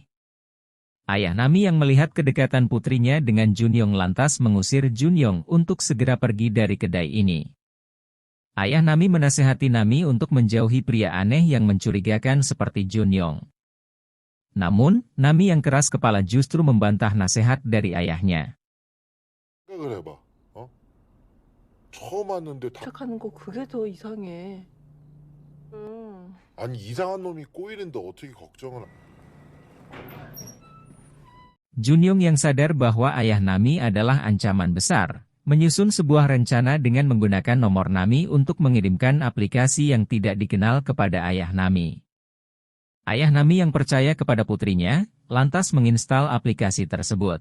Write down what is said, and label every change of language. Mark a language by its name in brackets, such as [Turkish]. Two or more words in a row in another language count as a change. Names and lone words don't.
[Indonesian] Ayah Nami yang melihat kedekatan putrinya dengan Junyong lantas mengusir Junyong untuk segera pergi dari kedai ini. Ayah Nami menasihati Nami untuk menjauhi pria aneh yang mencurigakan seperti Junyong. Namun, Nami yang keras kepala justru membantah nasihat dari ayahnya. [Korean] 생각을 해봐. 처음 왔는데 착하는 거 그게 더 이상해. 아니 이상한 놈이 꼬이는데 어떻게 걱정을? [Indonesian] Junyong yang sadar bahwa ayah Nami adalah ancaman besar, menyusun sebuah rencana dengan menggunakan nomor Nami untuk mengirimkan aplikasi yang tidak dikenal kepada ayah Nami. Ayah Nami yang percaya kepada putrinya, lantas menginstal aplikasi tersebut.